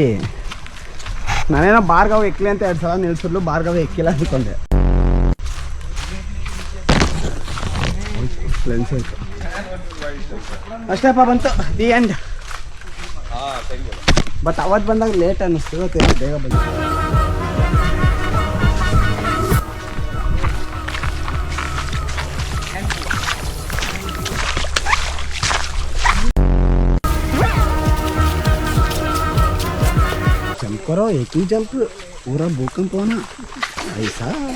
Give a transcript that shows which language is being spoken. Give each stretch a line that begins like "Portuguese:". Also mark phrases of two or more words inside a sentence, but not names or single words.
Kannada: ನಾನೇನೋ ಬಾರ್ಗಾವ್ ಎಕ್ಕಲಿ ಅಂತ 2 ಸಲ ನಿಲ್ಸಿದ್ಲು, ಬಾರ್ಗಾವ್ ಎಕ್ಕಿಲ್ಲ ಅಂದ್ಕೊಂಡೆ. ಲೆನ್ಸ್ ಆಯ್ತು ಅಷ್ಟೇಪ್ಪ, ಬಂತು
English: the end.
Kannada: ಬಟ್ ಅವತ್ತು ಬಂದಾಗ ಲೇಟ್ ಅನ್ನಿಸ್ತು, ಇವತ್ತು ಬೇಗ ಬಂತು.
Hindi: करो एक ही जंप, पूरा भूकंप होना ऐसा.